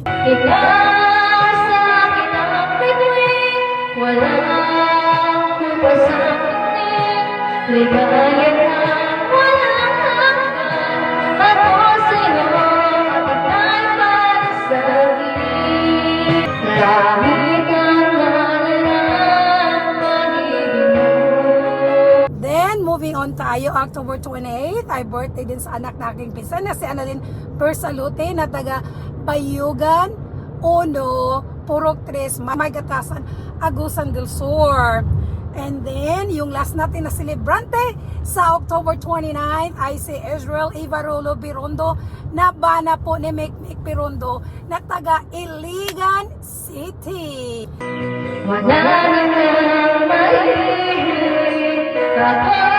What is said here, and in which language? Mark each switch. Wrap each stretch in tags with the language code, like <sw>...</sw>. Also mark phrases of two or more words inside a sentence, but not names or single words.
<tl>Ikaw sa akin ang bituin, walang kupa sa akin. Ligaya na walang hanggan, ako sa'yo at ika'y para sa akin. Langit ang alay ng pag-ibig mo.</tl> <en>Then, moving on</en> <tl>tayo, October 28 ay birthday din sa anak nating pinsan na si Annalyn Persalute na taga Bayugan, Uno, Purok 3, Maygatasan, Agusan del Sur.</tl> <en>And then,</en> <tl>yung last natin na celebrante sa October 29 ay si Israel Ivarulo Birondo na bana po ni Mekmek Birondo na taga Iligan City. Wala na nang mahihiling ako.</tl>